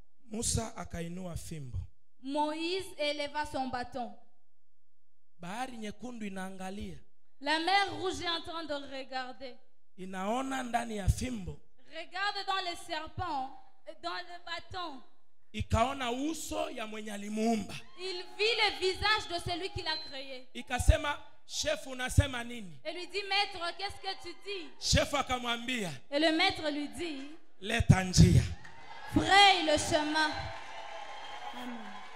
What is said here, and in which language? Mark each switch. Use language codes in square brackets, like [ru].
[sw] Musa akainua fimbo. [fr] Moïse éleva son bâton. [sw] Bahari nyekundu inaangalia. [fr] La mer rouge est en train de regarder. [sw] Inaona ndani ya fimbo. [fr] Regarde dans le serpent, dans le bâton. [sw] Ikaona uso ya mwenye alimuumba. [fr] Il vit le visage de celui qui l'a créé. [sw] Ikasema, chef unasema nini? [fr] Et lui dit, maître, qu'est-ce que tu dis? [sw] Chef akamwambia. [fr] Et le maître lui dit, [sw] leta njia. [fr] fraye le chemin. Amen.